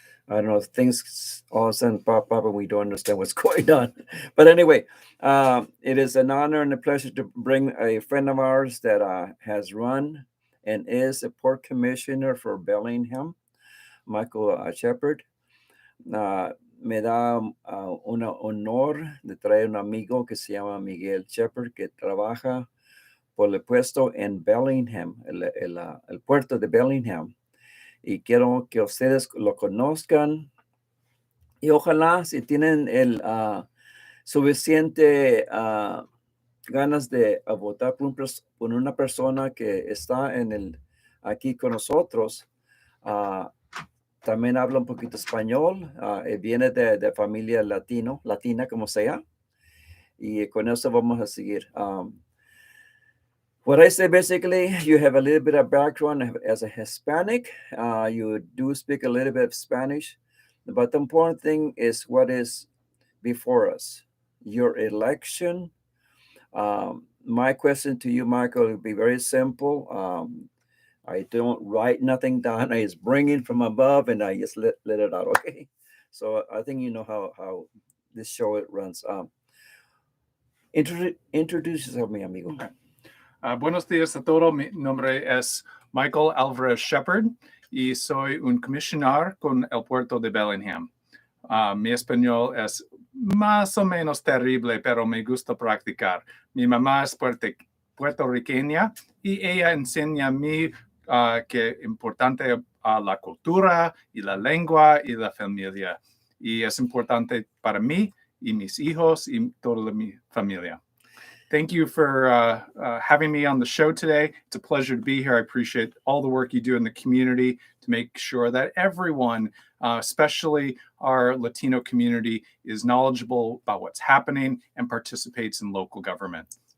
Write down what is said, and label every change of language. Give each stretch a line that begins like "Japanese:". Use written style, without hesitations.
English: I don't know if things all of a sudden pop up and we don't understand what's going on. But anyway, it is an honor and a pleasure to bring a friend of ours that has run and is a port commissioner for Bellingham, Michael Shepard.
Spanish: Me da un honor de traer un amigo que se llama Miguel Shepard, que trabaja por el puesto en Bellingham, el puerto de Bellingham. Y quiero que ustedes lo conozcan y ojalá si tienen el suficiente ganas de votar por una persona que está aquí con nosotros, también habla un poquito español, viene de familia latina como sea, y con eso vamos a seguir.
English: What I say basically, you have a little bit of background as a Hispanic. You do speak a little bit of Spanish, but the important thing is what is before us. Your election. My question to you, Michael, will be very simple. I don't write nothing down. I just bring it from above and I just let it out. Okay. So I think you know how this show it runs. Introduce yourself,
Spanish: mi amigo. Okay. Buenos días a todos. Mi nombre es Michael Alvarez Shepard y soy un comisionado con el puerto de Bellingham. Mi español es más o menos terrible, pero me gusta practicar. Mi mamá es puertorriqueña y ella enseña a mí que es importante la cultura y la lengua y la familia. Y es importante para mí y mis hijos y toda mi familia.
English: Thank you for having me on the show today. It's a pleasure to be here. I appreciate all the work you do in the community to make sure that everyone, especially our Latino community, is knowledgeable about what's happening and participates in local government.